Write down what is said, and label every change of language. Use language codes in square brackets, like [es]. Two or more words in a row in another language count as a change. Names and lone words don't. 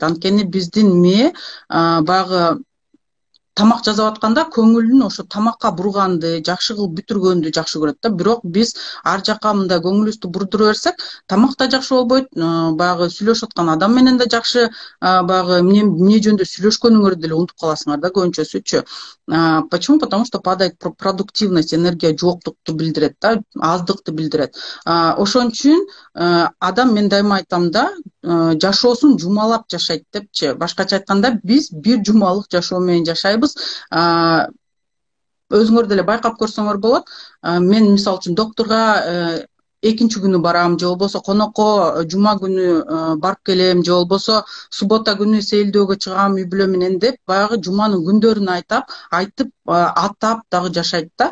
[ky] Анткени биздин мээ баягы тамак жасап атканда көңүлүн ошо тамакка бурганды, жакшы кылып бүтүргөндү жакшы көрөт да. Бирок биз ар жакка мындай көңүлүбүздү бурдура берсек, тамак да жакшы болбойт, баягы сүйлөшүп аткан адам менен да жакшы баягы эмне жөнүндө сүйлөшкөнүңөрдү деле унутуп каласыңар да көбүнчөсүчү. [ru] Почему? Потому что падает продуктивность, [ky] энергия жоктукту билдирет да, аздыкты билдирет. Ошон үчүн адам, мен дайыма айтам да, жашоосун жумалап жашайт депчи. Башкача айтканда, биз бир жумалык жашоо менен жашайбыз. Өзүңөр деле байкап көрсөңөр болот. Мен мисалы үчүн доктурга экинчи күнү барам, же болбосо конокко жума күнү барып келем, же болбосо суббота күнү сейилдөөгө чыгам үй бүлө менен деп, баягы жуманын күндөрүн айтып атап дагы жашайт да.